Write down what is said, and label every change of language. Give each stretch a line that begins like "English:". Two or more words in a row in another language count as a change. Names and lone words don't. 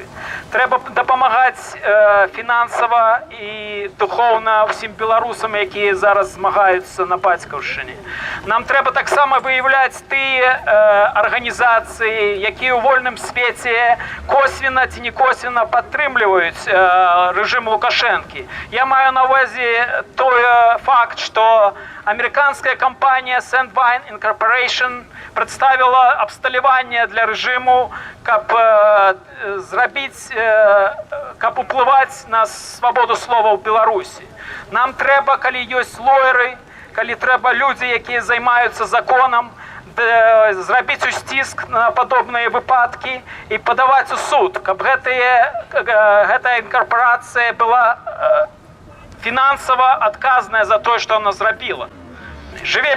Belarusian: Трэба дапамагаць фінансава і духоўна ўсім беларусам, якія зараз змагаюцца на бацькаўшчыне. Нам трэба таксама выяўляць тыя арганізацыі, якія ў вольным свеце косвенна ці не косвенна падтрымліваюць рэжым Лукашэнкі. Я маю на ўвазе той факт, што
Russian: американская компания Sandvine Incorporation представила
Belarusian: абсталяванне для рэжыму, каб зрабіць, каб уплываць на свабоду слова ў Беларусі. Нам трэба, калі ёсць лоеры, калі трэба людзі, якія займаюцца законам, зрабіць усціск на падобныя выпадкі і падаваць у суд, каб гэтая інкарпорацыя была фінансава адказная за тое, што она зрабіла.